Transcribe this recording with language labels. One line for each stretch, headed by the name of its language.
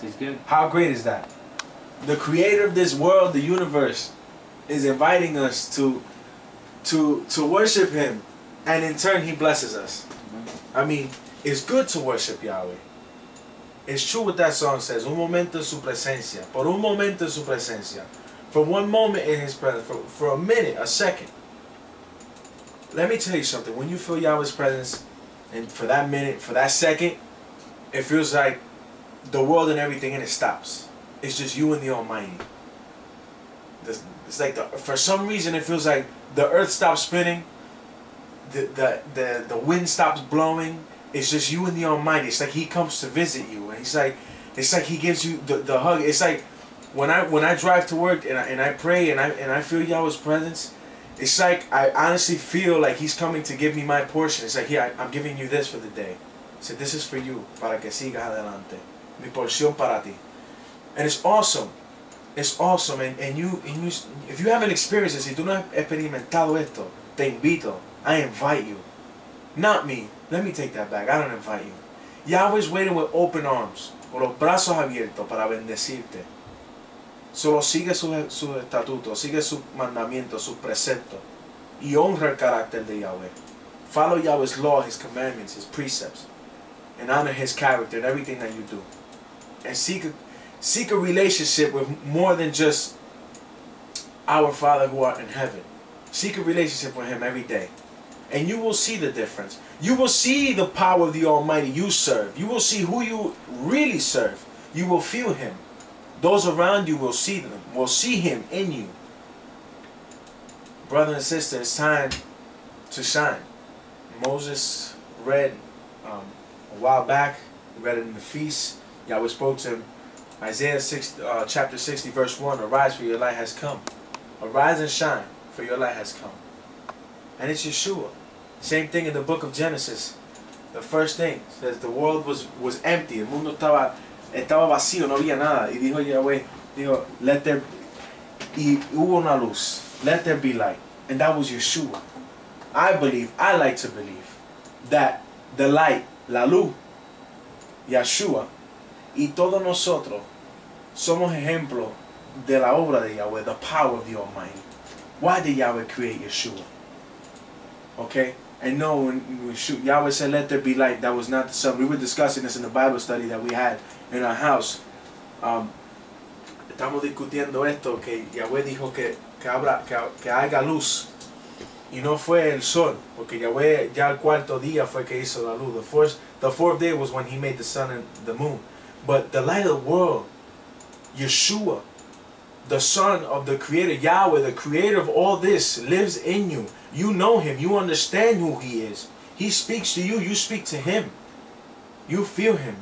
English: He's good. How great is that? The creator of this world, the universe, is inviting us to worship him, and in turn he blesses us. I mean, it's good to worship Yahweh. It's true what that song says.
Spanish: Un momento en su presencia. Por un momento en su presencia.
English: For one moment in his presence. For a minute, a second. Let me tell you something. When you feel Yahweh's presence, and for that minute, for that second, it feels like the world and everything in it stops. It's just you and the Almighty. It's like for some reason it feels like the earth stops spinning. The wind stops blowing. It's just you and the Almighty. It's like he comes to visit you, and it's like he gives you the hug. It's like when I drive to work and I pray and I feel Yahweh's presence. It's like I honestly feel like he's coming to give me my portion. It's like, here, I'm giving you this for the day. So this is for you,
Spanish: para que sigas adelante. Mi porción para ti.
English: And it's awesome. It's awesome. And you, if you haven't experienced this,
Spanish: si tú no has experimentado esto, te invito.
English: I invite you. Not me. Let me take that back. I don't invite you. Yahweh's waiting with open arms,
Spanish: con los brazos abiertos para bendecirte. Solo sigue sus estatutos, sigue sus mandamientos, sus preceptos, y honra el carácter de Yahweh.
English: Follow Yahweh's law, his commandments, his precepts, and honor his character in everything that you do. And seek a relationship with more than just our Father who art in heaven. Seek a relationship with him every day. And you will see the difference. You will see the power of the Almighty you serve. You will see who you really serve. You will feel him. Those around you will see them, will see him in you. Brother and sister, it's time to shine. Moses read a while back, we read it in the feast. Yahweh spoke to him. Isaiah chapter 60 verse 1, arise for your light has come. Arise and shine, for your light has come. And it's Yeshua. Same thing in the book of Genesis. The first thing says the world was empty.
Spanish: El mundo estaba vacío, no había nada. Y dijo Yahweh, dijo,
English: let there,
Spanish: y hubo una luz.
English: Let there be light. And that was Yeshua. I like to believe, that the light,
Spanish: la luz, Yeshua, y todos nosotros somos ejemplo de la obra de Yahweh,
English: the power of the Almighty. Why did Yahweh create Yeshua? Okay? And no, when Yahweh said, let there be light, that was not the sun. We were discussing this in the Bible study that we had in our house.
Spanish: Estamos discutiendo esto, que Yahweh dijo que haga luz. Y no fue el sol, porque Yahweh ya el cuarto día fue que hizo la luz.
English: The fourth day was when he made the sun and the moon. But the light of the world, Yeshua, the son of the creator, Yahweh, the creator of all this, lives in you. You know him. You understand who he is. He speaks to you. You speak to him. You feel him.